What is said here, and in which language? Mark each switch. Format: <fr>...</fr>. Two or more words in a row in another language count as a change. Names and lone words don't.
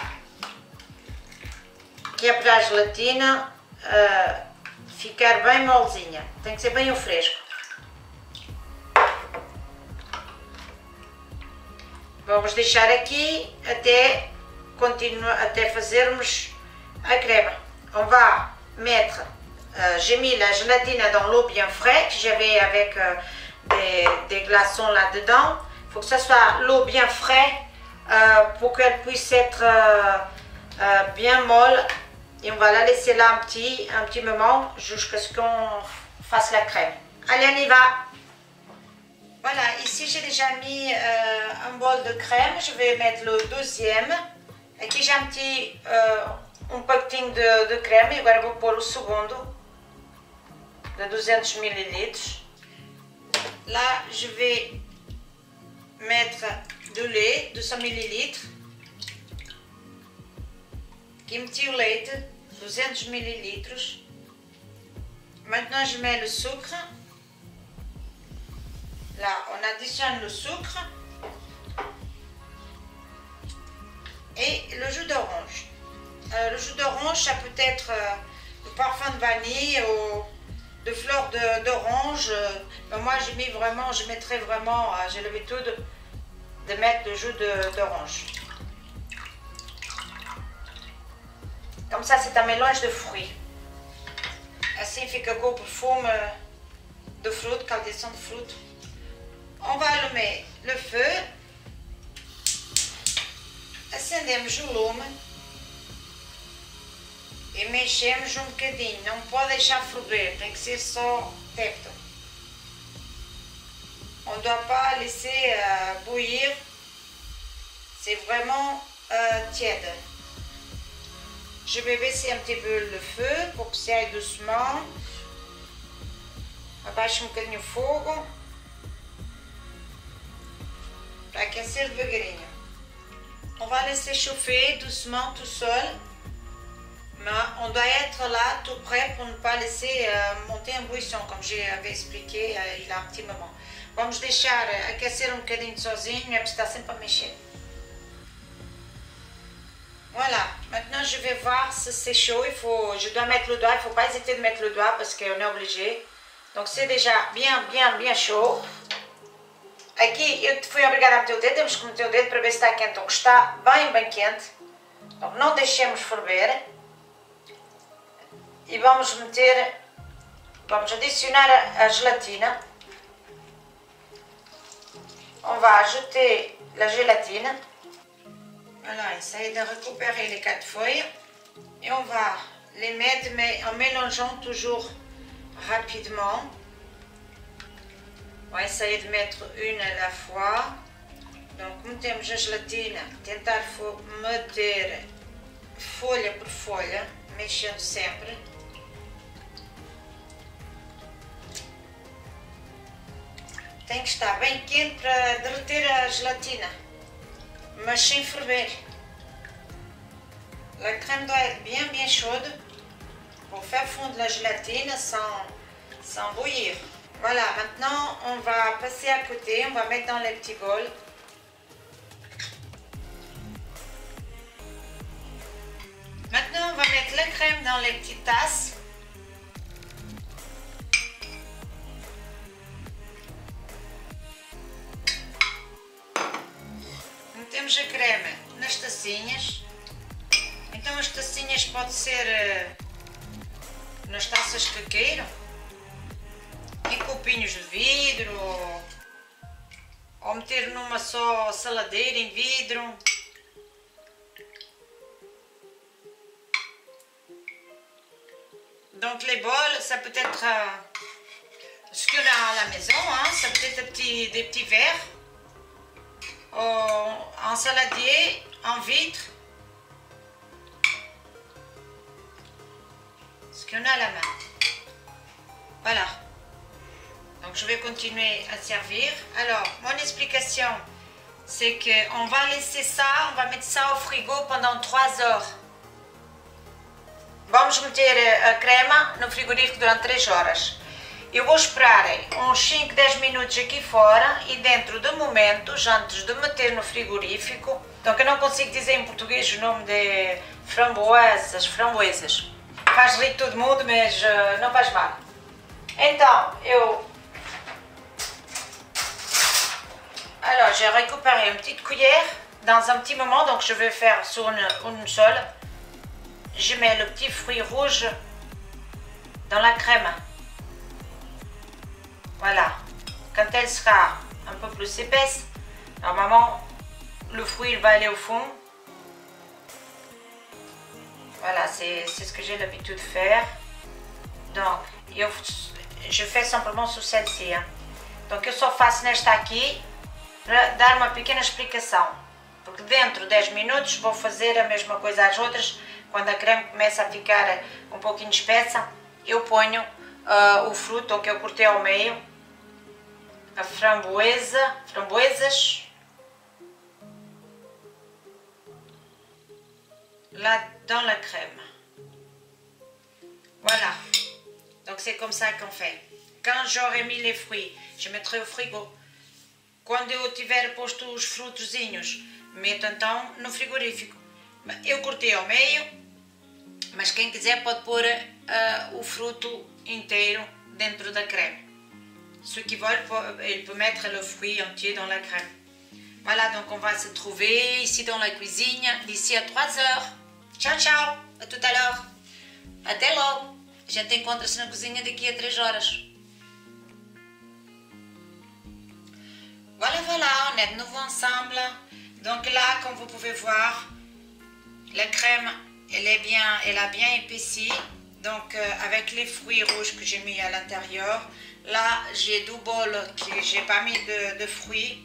<pt>Que é para a gelatina ficar bem molezinha, tem que ser bem o fresco. Vamos deixar aqui até fazermos a crème.</pt> <fr>On va mettre, j'ai mis la gélatine dans l'eau bien fraîche, j'avais avec des glaçons là-dedans. Il faut que ça soit l'eau bien fraîche pour qu'elle puisse être bien molle. Et on va la laisser là un petit moment jusqu'à ce qu'on fasse la crème. Allez, on y va. Voilà, ici j'ai déjà mis un bol de crème. Je vais mettre le deuxième.</fr> <pt>Aqui já meti pacotinho de creme. Agora vou pôr o segundo de 200 ml.</pt> <fr>Là, je vais mettre du lait, 200 ml.</fr> <pt>Aqui meti o leite, 200 ml.</pt> <fr>Maintenant je mets le sucre, Là, on additionne le sucre et le jus d'orange. Le jus d'orange, ça peut être du parfum de vanille ou de fleurs d'orange. Moi, je mettrais vraiment, j'ai l'habitude de mettre le jus d'orange. Comme ça, c'est un mélange de fruits.</fr> <pt>Assim fica com o perfume de fruta, caldeirão de fruta.</pt> <fr>On va allumer le feu.</fr> <pt>Acendemos o lume. E mexemos um bocadinho. Não pode deixar ferver, tem que ser só tépito.</pt> <fr>On ne doit pas laisser bouillir. C'est vraiment tiède. Je vais baisser un petit peu le feu pour que ça aille doucement.</fr> <pt>Abaixo um bocadinho o fogo. Para aquecer devagarinho.</pt> <fr>On va laisser chauffer doucement tout seul. Mais on doit être là tout près pour ne pas laisser monter en buisson, comme j'avais expliqué il y a un petit moment.</fr> <pt>Vamos deixar aquecer um bocadinho sozinho, é porque está sempre a mexer.</pt> <fr>Voilà, maintenant je vais voir si c'est chaud, je dois mettre le doigt, il ne faut pas hésiter de mettre le doigt parce qu'on est obligé. Donc c'est déjà bien chaud.</fr> <pt>Aqui eu fui obrigada a meter o dedo, temos que meter o dedo para ver se está quente ou que está bem quente. Donc não deixemos ferver. E vamos adicionar a gelatina.</pt> <fr>On va ajouter la gélatine. Voilà, essayer de récupérer les 4 feuilles et on va les mettre, mais en mélangeant toujours rapidement. On va essayer de mettre une à la fois. Donc,</fr> <pt>metemos a gelatina, tentar meter folha por folha, mexendo sempre. Tem que estar bem quente para derreter a gelatina.</pt> <fr>Mais sans ferver. La crème doit être bien chaude pour faire fondre la gélatine sans bouillir. Voilà, maintenant on va passer à côté, on va mettre dans les petits bols. Maintenant on va mettre la crème dans les petites tasses.</fr> <pt>Metemos a creme nas tacinhas. Então as tacinhas pode ser nas taças que queiram, em copinhos de vidro, ou meter numa só saladeira em vidro.</pt> <fr>Donc les bols, ça peut être ce qu'on a à la maison, hein, ça peut être des petits verres. En saladier, en vitre, ce qu'on a à la main. Voilà. Donc je vais continuer à servir. Alors, mon explication, c'est qu'on va laisser ça, on va mettre ça au frigo pendant 3 heures.</fr> <pt>Vamos meter a crema no frigorífico durante 3 horas. Eu vou esperar uns 5, 10 minutos aqui fora e dentro de momentos, antes de meter no frigorífico, então eu não consigo dizer em português o nome de framboesas. Faz rir todo mundo, mas não faz mal. Então,</pt> <fr>alors j'ai récupéré une petite cuillère dans un petit moment, donc je vais faire sur une seule. Je mets le petit fruit rouge dans la crème. Voilà, quand elle sera un peu plus épaisse, normalement le fruit il va aller au fond. Voilà, c'est ce que j'ai l'habitude de faire. Donc, je fais simplement sur celle-ci. Hein.</fr> <pt>Donc eu só faço nesta aqui para dar uma pequena explicação. Porque dentro de 10 minutos vou fazer a mesma coisa às outras. Quando a creme começa a ficar um pouquinho espessa, eu ponho o fruto que eu cortei ao meio. A framboesas,</pt> <fr>là dans la crème. Voilà, donc c'est comme ça qu'on fait. Quand j'aurai mis les fruits, je mettrai au frigo</fr> <pt>quando eu tiver posto os frutozinhos, meto então no frigorífico. Eu cortei ao meio, mas quem quiser pode pôr o fruto inteiro dentro da crème.</pt> <fr>Ceux qui veulent, ils peuvent mettre le fruit entier dans la crème. Voilà, donc on va se trouver ici dans la cuisine d'ici à 3 heures.</fr> <pt>Tchau, tchau,</pt> <fr>a tout à l'heure.</fr> <pt>Até logo. A gente encontra-se na cozinha daqui a 3 horas.</pt> <fr>Voilà, voilà, on est de nouveau ensemble. Donc là, comme vous pouvez voir, la crème, elle a bien épaissi. Donc avec les fruits rouges que j'ai mis à l'intérieur. Là, j'ai 2 bols que j'ai pas mis de fruits.</fr>